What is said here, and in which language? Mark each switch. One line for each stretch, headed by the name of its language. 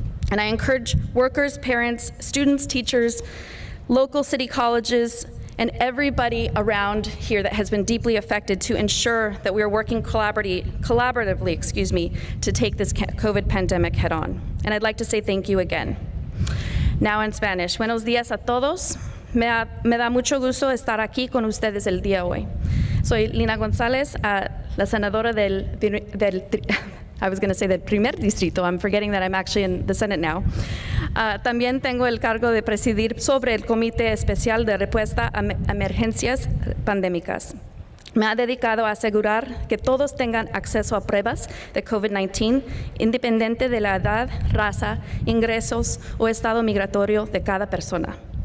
English: And I encourage workers, parents, students, teachers, local city colleges, and everybody around here that has been deeply affected to ensure that we are working collaboratively, to take this COVID pandemic head on. And I'd like to say thank you again. Now in Spanish.
Spanish: Buenos días a todos. Me da mucho gusto estar aquí con ustedes el día hoy. Soy Lina González, la senadora del primer distrito.
English: I'm forgetting that I'm actually in the Senate now.
Spanish: También tengo el cargo de presidir sobre el Comité Especial de Respuesta a Emergencias Pandémicas. Me ha dedicado a asegurar que todos tengan acceso a pruebas de COVID-19, independiente de la edad, raza, ingresos o estado migratorio de cada persona.